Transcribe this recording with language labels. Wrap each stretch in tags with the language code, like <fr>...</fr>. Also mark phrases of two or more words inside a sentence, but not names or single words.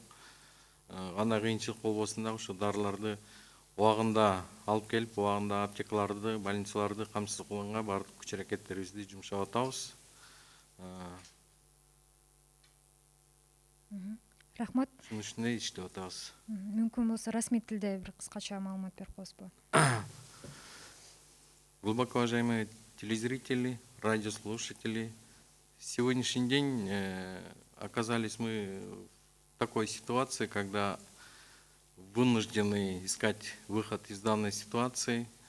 <ky>Кандай кыйынчылык болбосун дагы ушу дарыларды убагында алып келип, убагында аптекаларды, больницаларды камсыз кылганга баардык күч аракеттерибизди жумшап атабыз. Рахмат. Ушунун үстүнө иштеп атабыз. Мүмкүн болсо расмий тилде бир кыскача маалымат берип коесузбу?</ky> <ru>Глубоко уважаемые телезрители, радиослушатели, сегодняшний день оказались мы в такой ситуации, когда вынуждены искать выход из данной ситуации.</ru>